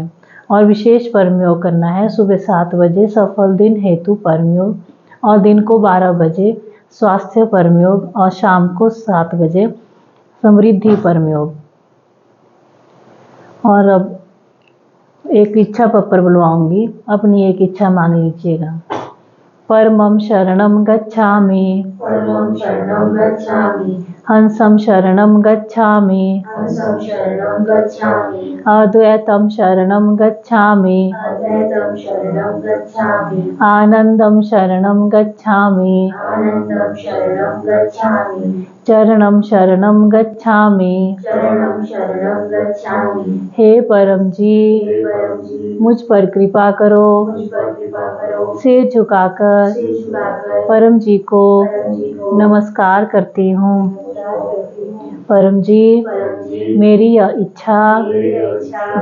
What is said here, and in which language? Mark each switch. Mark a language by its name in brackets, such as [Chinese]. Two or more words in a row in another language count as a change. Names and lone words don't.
[Hindi] और विशेष परम योग करना है सुबह 7 बजे सफल दिन हेतु परम योग, और दिन को 12 बजे स्वास्थ्य परम योग, और शाम को 7 बजे समृद्धि परम योग। और अब एक इच्छा पत्र बुलवाऊंगी, अपनी एक इच्छा मांग लीजिएगा। [Sanskrit] परमं शरणं गच्छामि, परमं शरणं गच्छामि, हंसं शरणं गच्छामि, हंसं शरणं गच्छामि, अद्वैतं शरणं गच्छामि, अद्वैतं शरणं गच्छामि, आनंदं शरणं गच्छामि, आनन्दं शरणं गच्छामि, चरणं शरणं गच्छामि। चरणं शरणं गच्छामि। [Hindi] हे परम हे जी, परम जी, मुझ पर कृपा करो। मुझ पर कृपा करो। सिर झुकाकर सिर झुकाकर परम जी को परम जी को नमस्कार करती हूँ। नमस्कार करती हूँ। परम जी, परम जी, मेरी यह इच्छा मेरी इच्छा